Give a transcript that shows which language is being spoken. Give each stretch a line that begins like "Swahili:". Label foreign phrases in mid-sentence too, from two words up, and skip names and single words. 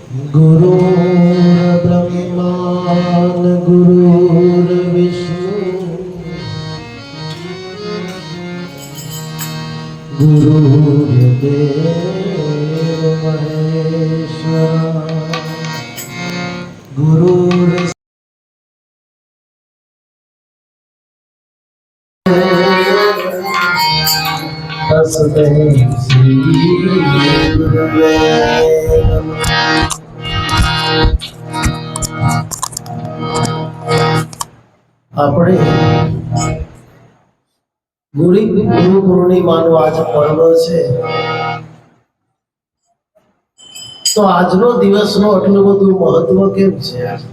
Sanskrit: गुरुर्ब्रह्मा गुरुर्विष्णु गुरुर्देव महेश्वर गुरुर् तस्मै श्री गुरुवे
Gujarati: આપણે ગુરુ પૂર્ણિમાનો આજ પર્વ છે, તો આજનો દિવસનો આટલું બધું મહત્વ કેમ છે?